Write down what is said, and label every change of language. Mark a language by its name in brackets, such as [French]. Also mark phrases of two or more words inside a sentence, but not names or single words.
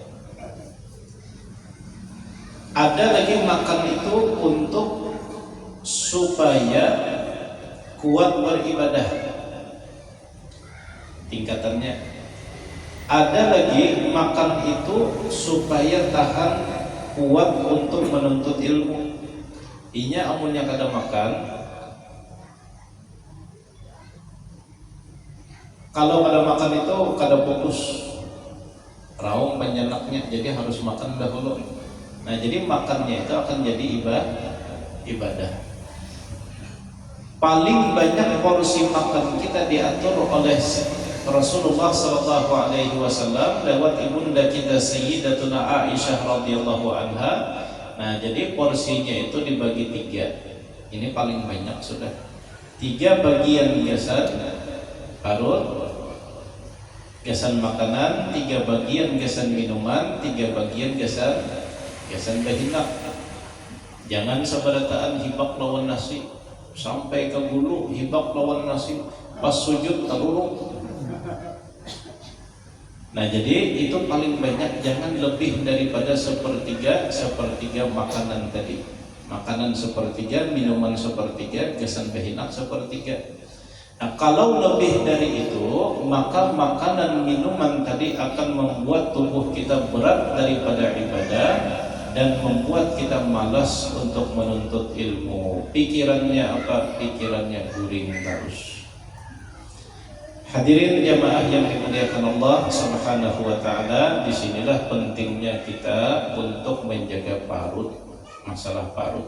[Indonesian] Ada lagi makan itu untuk supaya kuat beribadah, tingkatannya. Ada lagi makan itu supaya tahan kuat untuk menuntut ilmu. [Banjar] Inya amunnya kada makan, kalau kada makan itu kada fokus, raung penyenaknya, [Indonesian] jadi harus makan dahulu. Nah jadi makannya itu akan jadi ibadah. Paling banyak porsi makan kita diatur oleh Rasulullah SAW lewat ibunda kita Sayyidatuna Aisyah [Arabic] radhiyallahu anha. [Indonesian] Nah jadi porsinya itu dibagi 3. [Banjar] Ini paling banyak sudah. 3 bagian biasa parut, gasan makanan, 3 bagian gasan minuman, 3 bagian gasan bahinak. Jangan seberataan hibak lawan nasi sampai ke bulu, hibak lawan nasi pas sujud teruruk. [Indonesian] Nah jadi itu paling banyak, jangan lebih daripada sepertiga makanan tadi. Makanan sepertiga, minuman sepertiga, [Banjar] gasan bahinak [Indonesian] sepertiga. Nah kalau lebih dari itu, maka makanan minuman tadi akan membuat tubuh kita berat daripada ibadah dan membuat kita malas untuk menuntut ilmu. Pikirannya apa? Pikirannya guring terus. Hadirin jamaah yang dimuliakan Allah [Arabic] Subhanahu wa taala, [Indonesian] disinilah pentingnya kita untuk menjaga parut, masalah parut.